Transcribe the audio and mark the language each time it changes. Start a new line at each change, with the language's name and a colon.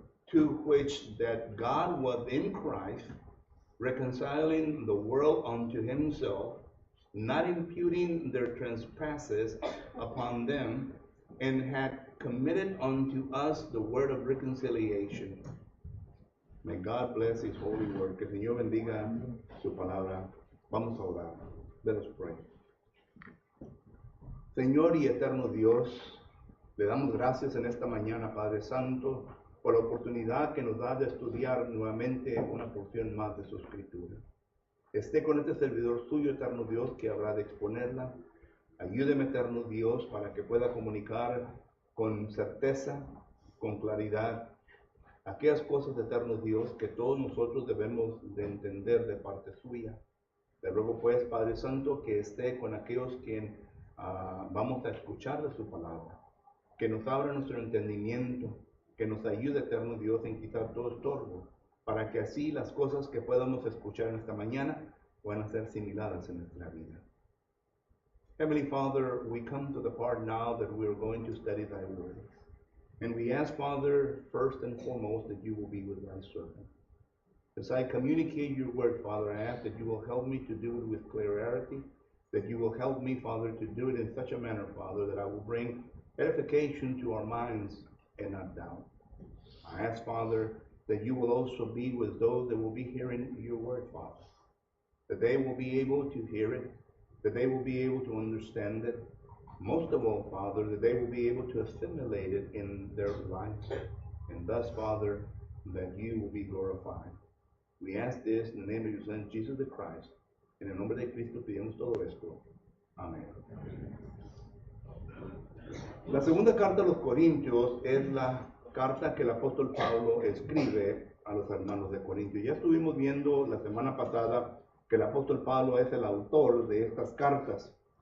English: to which that God was in Christ, reconciling the world unto himself, not imputing their trespasses upon them, and had committed unto us the word of reconciliation. May God bless his holy word.
Spanish: Que el Señor bendiga su palabra. Vamos a orar.
English: Let us pray.
Spanish: Señor y eterno Dios, le damos gracias en esta mañana, Padre Santo, por la oportunidad que nos da de estudiar nuevamente una porción más de su escritura. Esté con este servidor suyo, eterno Dios, que habrá de exponerla. Ayúdeme, eterno Dios, para que pueda comunicar con certeza, con claridad, aquellas cosas, eterno Dios, que todos nosotros debemos de entender de parte suya. Le ruego pues, Padre Santo, que esté con aquellos que vamos a escuchar de su palabra, que nos abra nuestro entendimiento, que nos ayude, eterno Dios, en quitar todo estorbo, para que así las cosas que podamos escuchar en esta mañana puedan ser similares en nuestra vida.
English: Heavenly Father, we come to the part now that we are going to study thy word. And we ask, Father, first and foremost, that you will be with thy servant. As I communicate your word, Father, I ask that you will help me to do it with clarity, that you will help me, Father, to do it in such a manner, Father, that I will bring edification to our minds and not doubt. I ask, Father, that you will also be with those that will be hearing your word, Father, that they will be able to hear it, that they will be able to understand it. Most of all, Father, that they will be able to assimilate it in their lives, and thus, Father, that you will be glorified. We ask this in the name of your Son, Jesus the Christ.
Spanish: En el nombre de Cristo pedimos todo esto. Amén. La segunda carta a los Corintios es la carta que el apóstol Pablo escribe a los hermanos de Corintios. Ya estuvimos viendo la semana pasada que el apóstol Pablo es el autor de estas cartas.